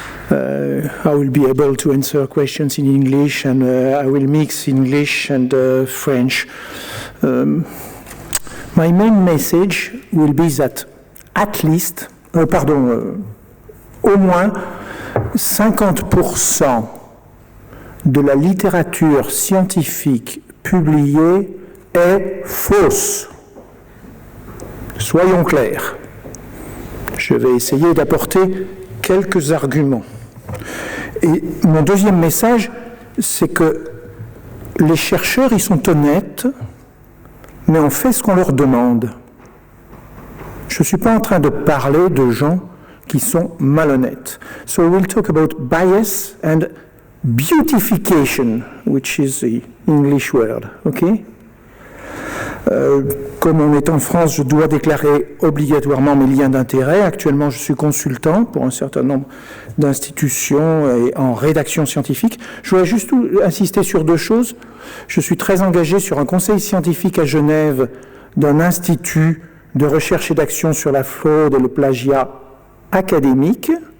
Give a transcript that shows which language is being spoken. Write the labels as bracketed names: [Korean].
[English] I will be able to answer questions in English, and I will mix English and French. My main message will be that at least, [French] au moins 50% de la littérature scientifique publiée est fausse. Soyons clairs. Je vais essayer d'apporter quelques arguments. Et mon deuxième message, c'est que les chercheurs, ils sont honnêtes, mais on fait ce qu'on leur demande. Je ne suis pas en train de parler de gens qui sont malhonnêtes. [English] So we'll talk about bias and beautification, which is the English word, okay? [French] Comme on est en France, je dois déclarer obligatoirement mes liens d'intérêt. Actuellement, je suis consultant pour un certain nombre d'institutions et en rédaction scientifique. Je voudrais juste insister sur deux choses. Je suis très engagé sur un conseil scientifique à Genève d'un institut de recherche et d'action sur la fraude et le plagiat académique.